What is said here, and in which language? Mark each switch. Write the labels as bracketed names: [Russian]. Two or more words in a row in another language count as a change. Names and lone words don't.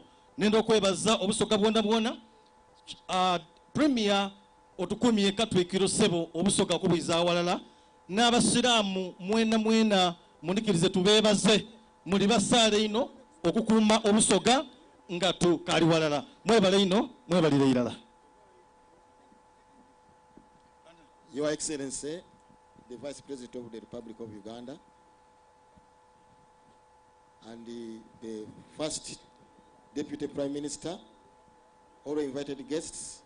[Soga] Nenda okwebaza obusoga bwona premier otukumye Katwikiro sebo obusoga kubwiza awalala n'abasiraamu mwena munikirize tubebaze muli basaale ino okukuuma obusoga nga tukali walala. Mwebale ino mwebalire irala. [English] Your Excellency, the Vice President of the Republic of Uganda, and the first Deputy Prime Minister, all invited guests.